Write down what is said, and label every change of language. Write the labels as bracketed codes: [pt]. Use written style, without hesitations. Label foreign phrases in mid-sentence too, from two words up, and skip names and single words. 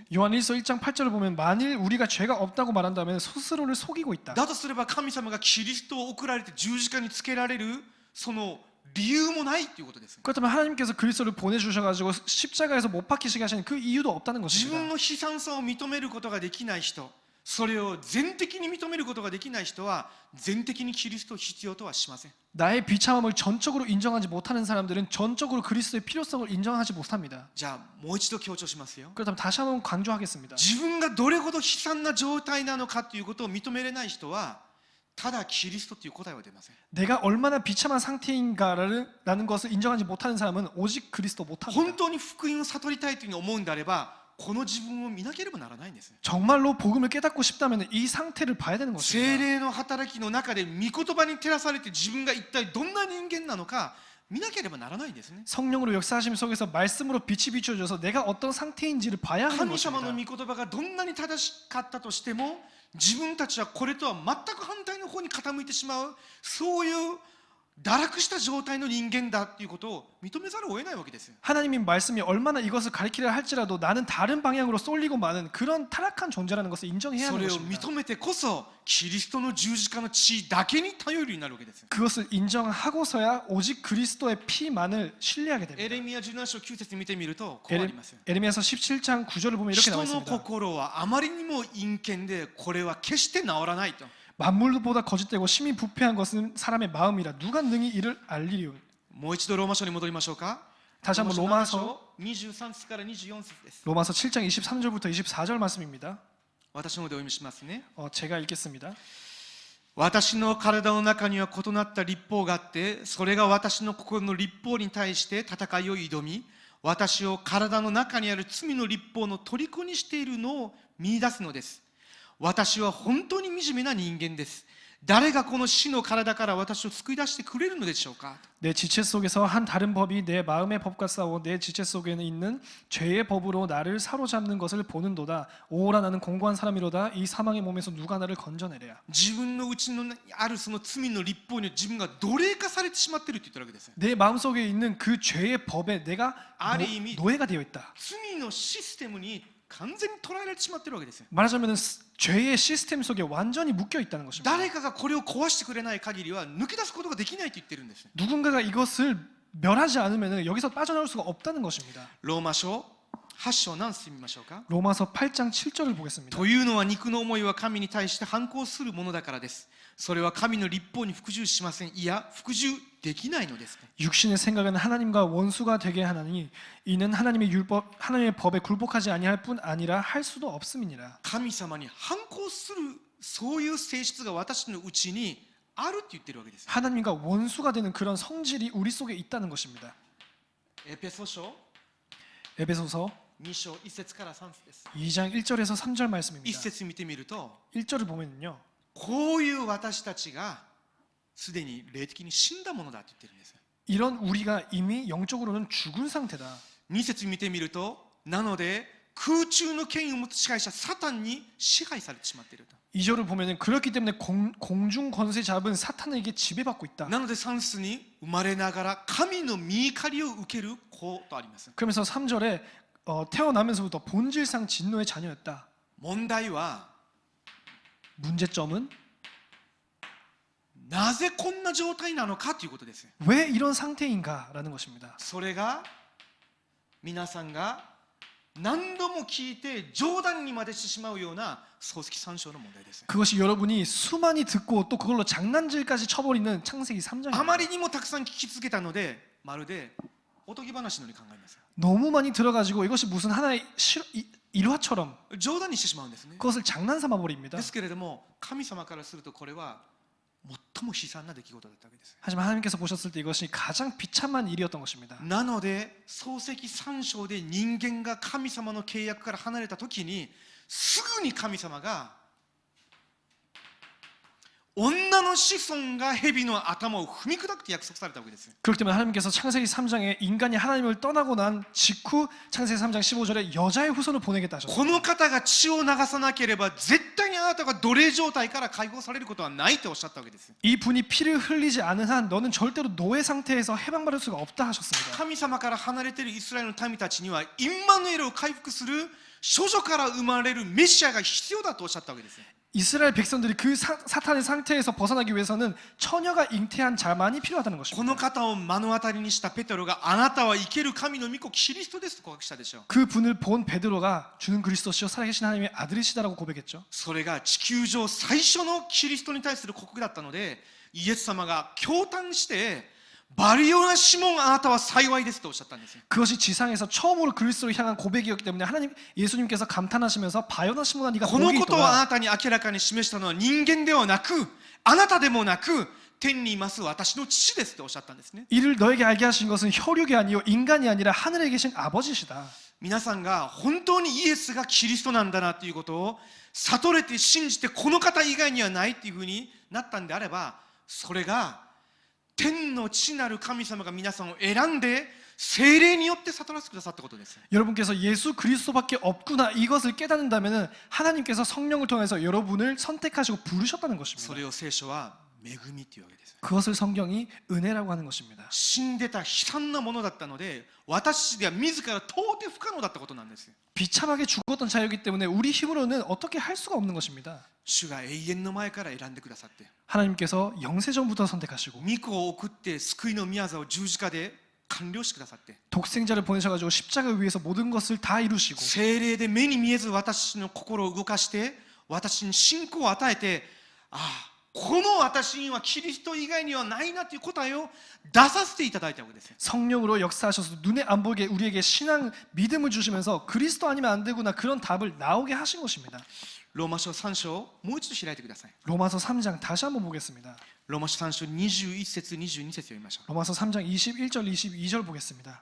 [ko] 요한일서 1장 8절을 보면 만일 우리가 죄가 없다고 말한다면 스스로를 속이고 있다. [ja] だとすれば神様がキリストを送られて十字架につけられるその理由もないということです。 [ko] 그렇다면 하나님께서 그리스도를 보내주셔가지고 십자가에서 못 박히시게 하시는 그 이유도 없다는 [ja] 自分 [ko] 것입니다. [ja] の悲惨さを認めることができない人、それを全的に認めることができない人は全的にキリストを必要とはしません。 [ko] 나의 비참함을 전적으로 인정하지 못하는 사람들은 전적으로 그리스도의 필요성을 인정하지 못합니다. [ja] じゃあもう一度強調しますよ。 [ko] 그렇다면 다시 한번 강조하겠습니다. [ja] 自分がどれほど悲惨な状態なのかということを認めれない人はただキリストという答えは出ません。 [ko] 내가 얼마나 비참한 상태인가라는 것을 인정하지 못하는 사람은 오직 그리스도 [ja] 本 [ko] 못합니다. [ja] 当に福音を悟りたいというふうに思うんであれば、この自分を見なければならないんです。 [ko] 정말로 복음을 깨닫고 싶다면 이 상태를 봐야 되는 [ja] 聖 [ko] 것입니다. [ja] 霊の働きの中で御言葉に照らされて自分が一体どんな人間なのか見なければならないんですね。 [ko] 성령으로 역사하심 속에서 말씀으로 빛이 비춰져서 내가 어떤 상태인지를 봐야 하는 [ja] 神様の [ko] 것입니다. [ja] 御言葉がどんなに正しかったとしても、自分たちはこれとは全く反対の方に傾いてしまう、そういう堕落した状態の人間だということを認めざるを得ないわけですよ。 [ko] 하나님의 말씀이 얼마나 이것을 가리키려 할지라도 나는 다른 방향으로 쏠리고 마는 그런 타락한 존재라는 것을 인정해야 [ja] そ [ko] 하는 [ja] れを [ko] 것입니다. [ja] 認めてこそキリストの十字架の血だけに頼るようになるわけです。 [ko] 그것을 인정하고서야 오직 그리스도의 피만을 신뢰하게 [ja] エ [ko] 됩니다. [ja] レミヤ17章9節見てみるとこうありますよ。 [ko] 에레미야서 17장 9절을 보면 이렇게 [ja] 人 [ko] 나와 [ja] の [ko] 있습니다. [ja] 心はあまりにも陰険でこれは決して治らないと。 [ko] 만물보다 거짓되고 심히 부패한 것은 사람의 마음이라 누가 능히 이를 알리리요. [ja] もう一度ローマ書に戻りましょうか。 [ko] 다시 한번 [ja] 7 [ko] 로마서 [ja] 章23節から24節です。 [ko] 로마서 7장 23절부터 24절 말씀입니다. [ja] 私の方でお読みしますね。 [ko] 제가 읽겠습니다. [ja] 私の体の中には異なった律法があって、それが私の心の律法に対して戦いを挑み、私を体の中にある罪の律法の虜にしているのを見出すのです。私は本当に惨めな人間です。誰がこの死の体から私を救い出してくれるのでしょうか。 [ko] 내 지체 속에서 한 다른 법이 내 마음의 법과 싸워 내 지체 속에는 있는 죄의 법으로 나를 사로잡는 것을 보는도다. 오라 나는 공고한 사람이로다. 이 사망의 몸에서 누가 나를 건져내랴. [ja] 自分のうちのあるその罪の立法に自分が奴隷化されてしまっていると言ってるわけです。 [ko] 내 마음속에 있는 그 죄의 법에 내가 아리이미- 노예가 되어 있다. [ja] 罪のシステムに完全に捉えられてしまっているわけですよ。 [ko] 말하자면 죄의 시스템 속에 완전히 묶여 있다는 것입니다. [ja] 誰かがこれを壊してくれない限りは抜け出すことができないと言ってるんです。 [ko] 누군가가 이것을 멸하지 않으면 여기서 빠져나올 수가 없다는 것입니다. [ja] ローマ書8章何節見ましょうか。 [ko] 로마서 8장 7절을 보겠습니다. [ja] というのは肉の思いは神に対して反抗するものだからです。それは神の律法に服従しません。いや服従できないのです。 [ko] 육신의 생각은 하나님과 원수가 되게 하나니 이는 하나님의 율법 하나님의 법에 굴복하지 아니할 뿐 아니라 할 수도 없음이니라. [ja] 神様に反抗するそういう性質が私のうちにあるって言ってるわけです。 [ko] 하나님과 원수가 되는 그런 성질이 우리 속에 있다는 것입니다. [ja] エペソ書 [ko] 에베소서 [ja] 2章1節から3節です。 [ko] 2장 1절에서 3절 [ja] 1 [ko] 말씀입니다. [ja] 節見てみると [ko] 1절을 보면요. [ja] こういう私たちがすでに霊的に死んだものだと言ってるんです。 [ko] 이런 우리가 이미 영적으로는 죽은 상태다. [ja] 2 節見てみるとなので空中の権威を持つ支配者サタンに支配されてしまっていると。 [ko] 2절을 보면은 그렇기 때문에 공중 권세 잡은 사탄에게 지배받고 있다. [ja] なので3節に生まれながら神の御怒りを受ける子とあります。 [ko] 그러면서 3절에 태어나면서부터 본질상 진노의 자녀였다. [ja] 問題は [ko] 문제점은 [ja] なぜこんな状態なのかということです。 [ko] 왜 이런 상태인가라는 것입니다. [ja] それが皆さんが何度も聞いて冗談にまでしてしまうような創世記3章の問題です。 [ko] 그것이 여러분이 수많이 듣고 또 그걸로 장난질까지 쳐버리는 창세기 [ja] あ [ko] 3장입니다. [ja] まりにもたくさん聞き続けたのでまるでおとぎ話のように考えます。 [ko] 너무 많이 들어가지고 이것이 무슨 하나의 일화처럼 [ja] 冗談にしてしまうんですね。 [ko] 그것을 장난삼아 버립니다. [ja] ですけれども神様からするとこれは最も悲惨な出来事だったわけです。 [ko] 하지만 하나님께서 보셨을 때 이것이 가장 비참한 일이었던 것입니다. [ja] なので創世記3章で人間が神様の契約から離れた時にすぐに神様が女の子孫が蛇の頭を踏み砕くと約束されたわけです。 [ko] 그렇기 때문에 하나님께서 창세기 3장에 인간이 하나님을 떠나고 난 직후 창세기 3장 15절에 여자의 후손을 보내겠다 [ja] こ [ko] 하셨습니다. [ja] の方が血を流さなければ絶対にあなたが奴隷状態から解放されることはないとおっしゃったわけです。 [ko] 이 분이 피를 흘리지 않은 한 너는 절대로 노예 상태에서 해방받을 수가 없다 하셨습니다. [ja] 神様から離れているイスラエルの民たちにはインマヌエルを回復する処女から生まれるメシアが必要だとおっしゃったわけです。 [ko] 이스라엘 백성들이 그 사탄의 상태에서 벗어나기 위해서는 처녀가 잉태한 자만이 필요하다는 [ja] こ [ko] 것입니다. [ja] の方を目の当たりにしたペテロがあなたは生ける神の御子キリストですと告白したでしょう。 [ko] 그 분을 본 베드로가 주는 그리스도시요 살아계신 하나님의 아들이시다라고 고백했죠. [ja] それが地球上最初のキリストに対する告白だったのでイエス様が驚嘆してバリオナシモンあなたは幸いですとおっしゃったんですよ。 [ko] 그것이 지상에서 처음으로 그리스도를 향한 고백이었기 때문에 하나님 예수님께서 감탄하시면서 바요나 시몬아 네가 [ja] この [ko] 복이 [ja] ことをあ [ko] 있도다. [ja] なたに明らかに示したのは人間ではなくあなたでもなく天にいます私の父ですとおっしゃったんですね。 [ko] 이를 너에게 알게 하신 것은 혈육이 아니요 인간이 아니라 하늘에 계신 아버지시다. [ja] 皆さんが本当にイエスがキリストなんだなということを悟れて信じてこの方以外にはないっていうふうになったんであればそれが天の父なる神様が皆さんを選んで聖霊によって悟らせてくださったことです。 [ko] 여러분께서 예수 그리스도밖에 없구나 이것을 깨닫는다면은 하나님께서 성령을 통해서 여러분을 선택하시고 부르셨다는 [ja] そ [ko] 것입니다. [ja] れを聖書は恵みというわけです。 [ko] 그것을 성경이 은혜라고 하는 것입니다. [ja] 死んでた悲惨なものだったので私では自ら到底不可能だったことなんですよ。 [ko] 비참하게 죽었던 자였기 때문에 우리 힘으로는 어떻게 할 수가 없는 것입니다. [ja] 主が永遠の前から選んでくださって [ko] 하나님께서 영세전부터 선택하시고 [ja] 御子を送って救いの御業を十字架で完了してくださって [ko] 독생자를 보내셔가지고 십자가를 위해서 모든 것을 다 이루시고 [ja] 聖霊で目に見えず私の心を動かして私に信仰を与えてこの私にはキリスト以外にはないなという答えを出させていただいたわけです。 [ko] 성령으로 역사하셔서 눈에 안 보이게 우리에게 신앙 믿음을 주시면서 그리스도 아니면 안 되구나 그런 답을 나오게 하신 것입니다. [ja] ローマ書3章もう一度開いてください。 [ko] 로마서 3장 다시 한번 보겠습니다. [ja] ローマ書3章21節22節読みましょう。 [ko] 로마서 3장 21절 22절 보겠습니다.